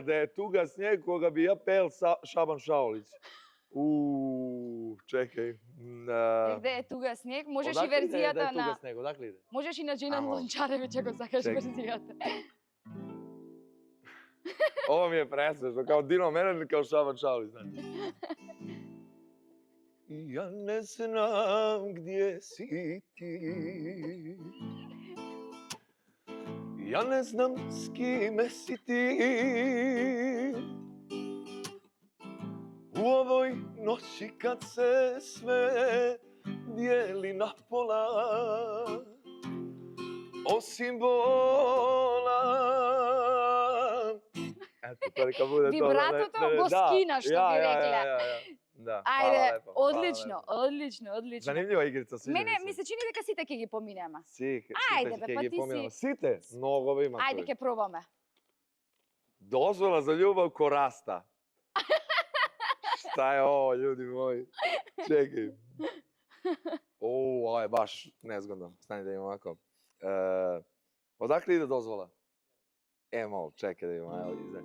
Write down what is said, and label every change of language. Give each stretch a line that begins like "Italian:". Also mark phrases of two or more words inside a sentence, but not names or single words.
Macedonian: да е туга снег кога би ја пел Шабан Шаолиć. Чекај. Евде е туга снег, можеш и Одакле иде, да е верзијата туга на снег, одакле иде? можеш и на Дженан Ама. Лончаревиќ ако сакаш Чекај. верзијата. Ова ми е пресмешно, као Дино Мене, као Шабан Шаолиć, знаеш.
Serbian: Ja ne znam gdje si ti, ja ne znam s kime si ti, u ovoj noći kad se sve dijeli na pola, osim bola. Eto, to neka bude to.
Macedonian: Вибратото го скинаш, што би рекле.
Serbian: Da, Ajde, hvala lepo, hvala odlično, lepo. odlično. Zanimljiva igrica, sviđa
Macedonian: Мене
Serbian: mi
Macedonian: ми
Serbian: se.
Macedonian: се чини дека сите ќе ги поминеме. Сите бе, ќе па ги ти поминаме. си- Сите? Много ви има Ајде тој. ќе пробаме.
Serbian: Dozvola za ljubav ko rasta. Šta je ovo, ljudi moji? Čekaj. Ovo je baš nezgodno. Stani da imam ovako. Odakle ide dozvola? Malo, čekaj da imam, evo iza.